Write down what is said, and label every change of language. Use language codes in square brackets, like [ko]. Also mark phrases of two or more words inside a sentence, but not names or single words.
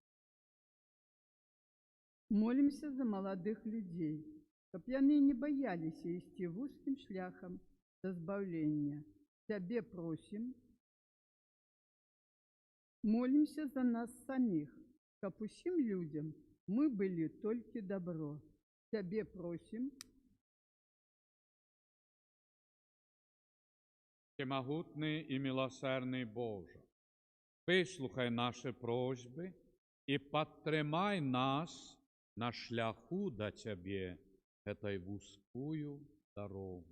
[be] Молімся за маладых людзей, каб яны не баяліся ісці вузкім шляхам да збаўлення. Цябе просім. Молімся за нас саміх, каб усім людзям мы былі толькі дабро. Цябе просім. [uk] Всемогутний і милосердний Боже, вислухай наші просьби і підтримай нас на шляху до Тебе, этой вузкую дорогу.